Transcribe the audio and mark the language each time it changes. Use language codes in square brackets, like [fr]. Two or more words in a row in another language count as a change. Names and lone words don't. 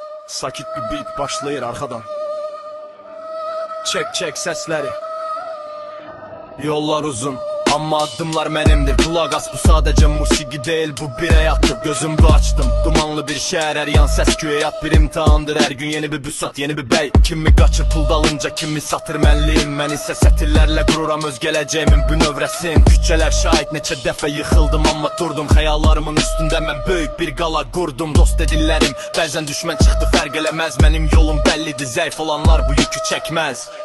[az] Sakit bir beat başlayır arkadan. [tr] Çek sesleri. [az] Yollar uzun ama adımlar mənimdir. [tr] Kulak as, bu sadece musiki değil, bu bir hayattır. Gözümü açtım, dumanlı bir şehir, her yan ses küyeyat bir imtihandır. Her gün yeni bir büsat, yeni bir bey. [az] Kimi kaçır pul dalınca, kimi satır mənliyim. Mən isə sətirlərlə qururam öz gələcəyimin bünövrəsin. Küçələr şahit, neçə dəfə yıxıldım amma durdum. Xəyallarımın üstündə mən böyük bir qala qurdum. Dost dediklərim bəzən düşmən çıxdı, fərq eləməz. Mənim yolum bəllidir, zəif olanlar bu yükü çəkməz.